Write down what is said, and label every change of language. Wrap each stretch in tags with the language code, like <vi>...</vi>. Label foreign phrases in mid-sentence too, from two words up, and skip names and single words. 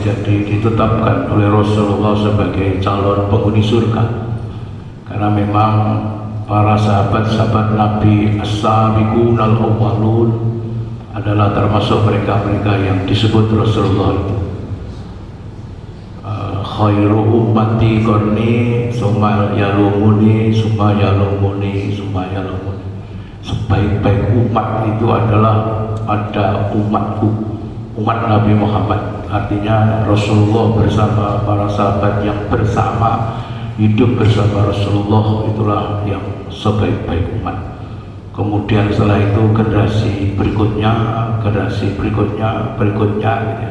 <id>jadi ditetapkan oleh Rasulullah sebagai calon penghuni surga, karena memang para sahabat-sahabat Nabi</id> <ar>السابقون الأولون</ar> <id>adalah termasuk mereka-mereka yang disebut Rasulullah itu</id> <ar>خير أمتي قرني ثم يلوني ثم يلوني ثم يلوني.</ar> <id>Sebaik-baik umat itu adalah pada umatku, umat Nabi Muhammad. Artinya Rasulullah bersama para sahabat yang bersama hidup bersama Rasulullah itulah yang sebaik-baik umat. Kemudian setelah itu generasi berikutnya gitu ya.</id>